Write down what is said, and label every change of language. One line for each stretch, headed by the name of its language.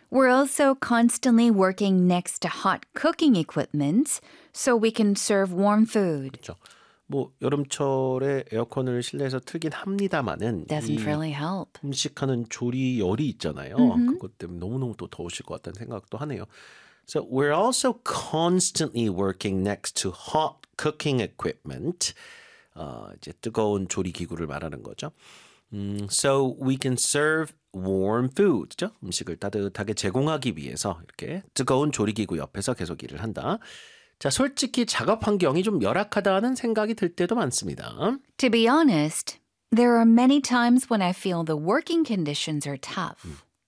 English: We're also constantly working next to hot cooking equipment so we can serve warm food.
Korean: 그렇죠. 뭐 여름철에 에어컨을 실내에서 틀긴 합니다만은
English: Doesn't really help.
Korean: 음식하는 조리 열이 있잖아요. Mm-hmm. 그것 때문에 너무너무 또 더우실 것 같다는 생각도 하네요.
English: So we're also constantly working next to hot cooking equipment.
Korean: 이제 뜨거운 조리 기구를 말하는 거죠.
English: So we can serve warm food.
Korean: 그죠? 음식을 따뜻하게 제공하기 위해서 이렇게 뜨거운 조리 기구 옆에서 계속 일을 한다. 자, 솔직히 작업 환경이 좀 열악하다는 생각이 들 때도 많습니다.
English: To be honest, there are many times when I feel the working conditions are tough.